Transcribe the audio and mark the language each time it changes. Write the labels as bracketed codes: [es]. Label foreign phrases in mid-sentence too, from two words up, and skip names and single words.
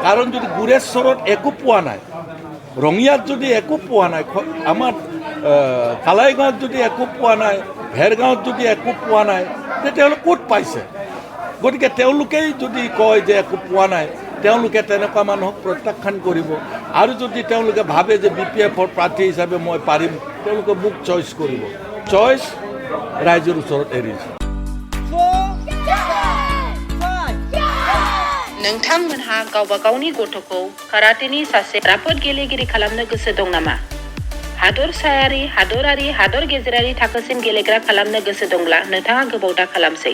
[as] কাৰণ যদি গুৰেশ্বৰত একো পোৱা নাই, ৰঙিয়াত যদি একো পোৱা নাই আমাৰ কালাইগাঁৱত যদি একো পোৱা নাই ভেৰগাঁৱত যদি একো পোৱা নাই তেতিয়াহ'লে ক'ত পাইছে গতিকে তেওঁলোকেই যদি কয় যে একো পোৱা নাই তেওঁলোকে তেনেকুৱা মানুহক প্ৰত্যাখ্যান কৰিব আৰু যদি তেওঁলোকে ভাবে যে BPFৰ প্ৰাৰ্থী হিচাপে মই পাৰিম তেওঁলোকে মোক চইচ কৰিব চইচ ৰাইজৰ ওচৰত এৰিছে [brx] नोंथांमोनहा गावबा गावनि गथ'खौ काराटेनि सासे राफोद गेलेगिरि खालामनो गोसो दं नामा? हादरसायारि, हादरारि, हादर गेजेरारि थाखोसिम गेलेग्रा खालामनो गोसो दंब्ला नोंथाङा गोबाव दा खालामसै।